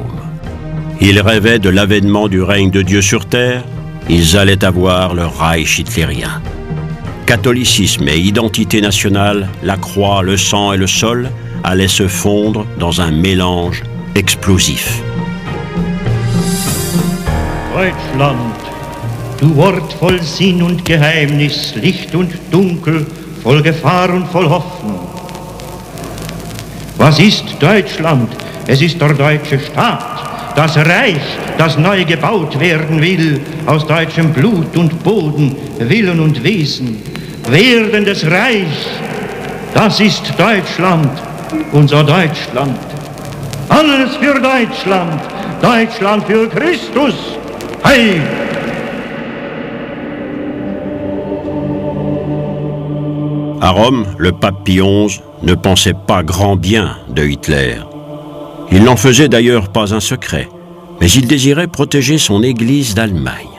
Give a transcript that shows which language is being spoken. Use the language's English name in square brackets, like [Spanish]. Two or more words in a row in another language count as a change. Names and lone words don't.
[French] Ils rêvaient de l'avènement du règne de Dieu sur terre. Ils allaient avoir le Reich hitlérien. Catholicisme et identité nationale, la croix, le sang et le sol allaient se fondre dans un mélange explosif. [German] Deutschland, du Ort voll Sinn und Geheimnis, Licht und Dunkel, voll Gefahr und voll Hoffnung. Was ist Deutschland? Es ist der deutsche Staat, das Reich, das neu gebaut werden will, aus deutschem Blut und Boden, Willen und Wesen. Werdendes Reich, das ist Deutschland, unser Deutschland. Alles für Deutschland, Deutschland für Christus. Hey! [French] À Rome, le pape Pie XI ne pensait pas grand bien de Hitler. Il n'en faisait d'ailleurs pas un secret, mais il désirait protéger son Église d'Allemagne.